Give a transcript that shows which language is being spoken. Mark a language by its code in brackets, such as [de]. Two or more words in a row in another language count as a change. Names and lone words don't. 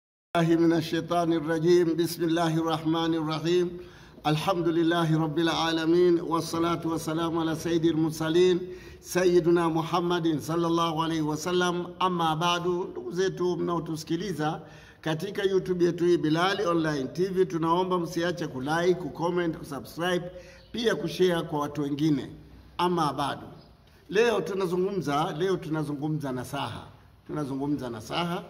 [ar] من الشيطان الرجيم. بسم الله الرحمن الرحيم. الحمد لله رب العالمين والصلاة والسلام على سيد المرسلين سيدنا محمد صلى الله عليه وسلم. أما بعد, [sw] ndugu zetu mnaotusikiliza katika YouTube yetu hii Bilali Online TV, tunaomba msiache kulike, kucomment, kusubscribe, pia kushare kwa watu wengine. [ar] أما بعد, [sw] leo tunazungumza nasaha.